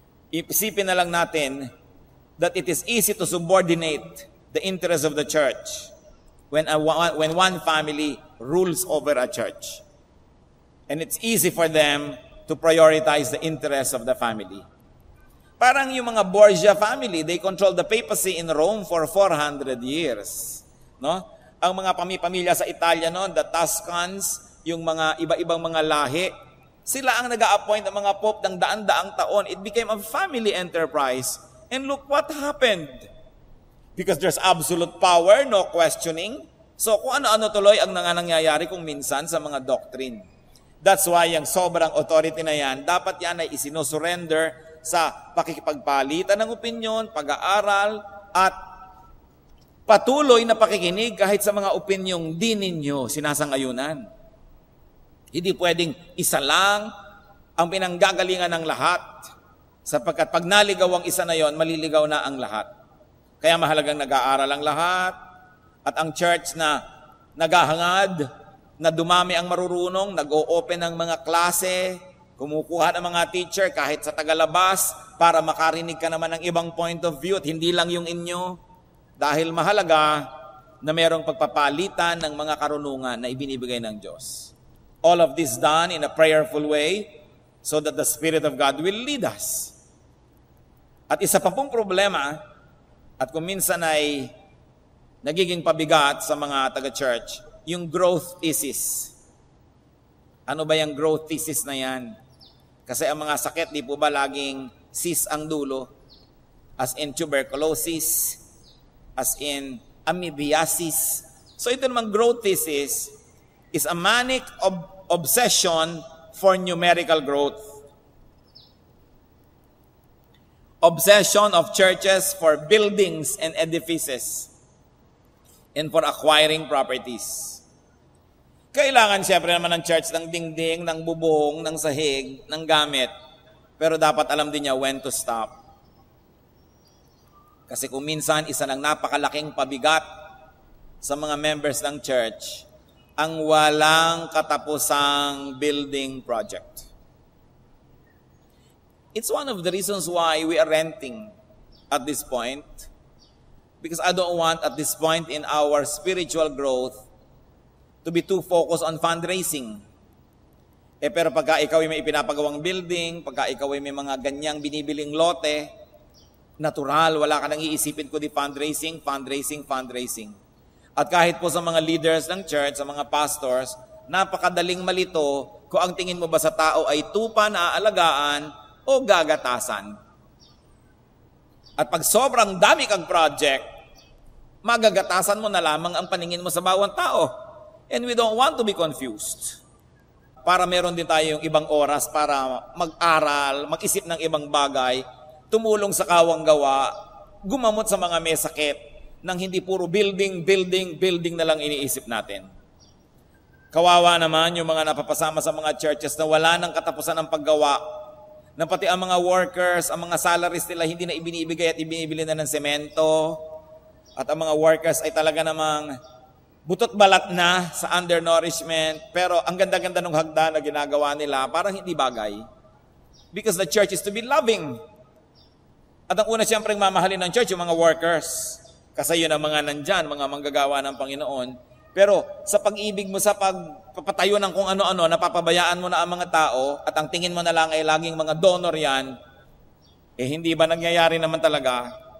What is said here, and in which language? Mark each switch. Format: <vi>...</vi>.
<tl>Isipin na lang natin</tl> <en>that it is easy to subordinate the interest of the church when one family rules over a church. And it's easy for them to prioritize the interests of the family.</en> <tl>Parang yung mga</tl> <en>Borgia family, they control the papacy in Rome for 400 years. No?</en> <tl>Ang mga pamilya sa Italia noon, the Tuscans, yung mga iba-ibang mga lahi, sila ang nag-a-appoint ng mga pope ng daan-daang taon.</tl> <en>It became a family enterprise. And look what happened. Because there's absolute power, no questioning.</en> <tl>So kung ano-ano tuloy ang nangyayari kung minsan sa mga doctrine.</tl> <en>That's why</en> <tl>yung sobrang authority na yan, dapat yan ay isinusurrender sa pakikipagpalitan ng opinyon, pag-aaral, at patuloy na pakikinig kahit sa mga opinyong di ninyo sinasangayunan. Hindi pwedeng isa lang ang pinanggagalingan ng lahat. Sapagkat pag naligaw ang isa na yon, maliligaw na ang lahat. Kaya mahalagang nag-aaral ang lahat at ang church na naghahangad, na dumami ang marurunong, nag-o-open ng mga klase, kumukuha ng mga teacher kahit sa tagalabas para makarinig ka naman ng ibang</tl> <en>point of view</en> <tl>at hindi lang yung inyo. Dahil mahalaga na mayroong pagpapalitan ng mga karunungan na ibinibigay ng Diyos.</tl> <en>All of this done in a prayerful way so that the Spirit of God will lead us.</en> <tl>At isa pa pong problema, at kung minsan ay nagiging pabigat sa mga taga-church, yung growth thesis. Ano ba yung growth thesis na yan? Kasi ang mga sakit, di po ba laging cis ang dulo?</tl> <en>As in tuberculosis, as in amoebiasis. So</en> <tl>ito namang</tl> <en>growth thesis is a manic obsession for numerical growth. Obsession of churches for buildings and edifices and for acquiring properties.</en> <tl>Kailangan siyempre naman ng church ng dingding, ng bubong, ng sahig, ng gamit. Pero dapat alam din niya</tl> <en>when to stop.</en> <tl>Kasi kung minsan isa ng napakalaking pabigat sa mga members ng church ang walang katapusang building project.</tl> <en>It's one of the reasons why we are renting at this point. Because I don't want at this point in our spiritual growth to be too focused on fundraising.</en> <tl>Pero pagka ikaw ay may ipinapagawang building, pagka ikaw ay may mga ganyang binibiling lote, natural, wala ka nang iisipin kundi fundraising, fundraising, fundraising. At kahit po sa mga leaders ng church, sa mga pastors, napakadaling malito kung ang tingin mo ba sa tao ay tupa na aalagaan o gagatasan. At pag sobrang dami kang project, magagatasan mo na lamang ang paningin mo sa bawat tao.</tl> <en>And we don't want to be confused.</en> <tl>Para meron din tayong ibang oras para mag-aral, mag-isip ng ibang bagay, tumulong sa kawang gawa, gumamot sa mga may sakit, nang hindi puro building, building, building na lang iniisip natin. Kawawa naman yung mga napapasama sa mga churches na wala nang katapusan ng paggawa, na pati ang mga workers, ang mga salaries nila hindi na ibinibigay at ibinibili na ng semento, at ang mga workers ay talaga namang butot balat na sa undernourishment, pero ang ganda-ganda ng hagdan na ginagawa nila, parang hindi bagay.</tl> <en>Because the church is to be loving.</en> <tl>At ang una siyempre mamahalin ng church, yung mga workers. Kasi yun ang mga nandyan, mga manggagawa ng Panginoon. Pero sa pag-ibig mo, sa pagpapatayo ng kung ano-ano, napapabayaan mo na ang mga tao, at ang tingin mo na lang ay laging mga donor yan, hindi ba nangyayari naman talaga?</tl>